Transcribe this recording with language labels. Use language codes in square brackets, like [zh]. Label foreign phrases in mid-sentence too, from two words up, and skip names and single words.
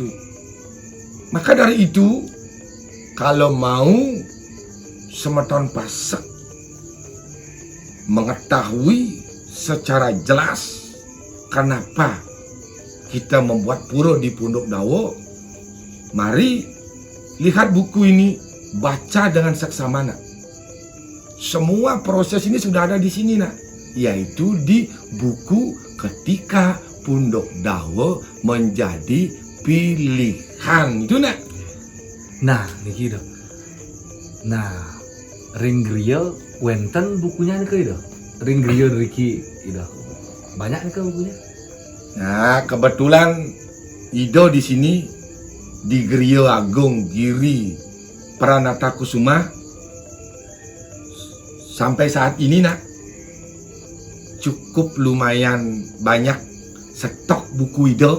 [id] Maka dari itu kalau mau semeton Pasak mengetahui secara jelas kenapa kita membuat pura di Punduk Dawa, mari lihat buku ini, baca dengan seksama nak. Semua proses ini sudah ada di sini nak, yaitu di buku Ketika Punduk Dawa Menjadi Pilihan. Itu nak. Nah, [ban] niki dah. Nah, Ring Griel wenten bukunya nih dah. Ring Griel Riki ida. [id] Banyak nih bukunya. Nah, kebetulan Ido di sini di Griya Agung Giri Pranata Kusuma sampai saat ini nak cukup lumayan banyak stok buku Ido.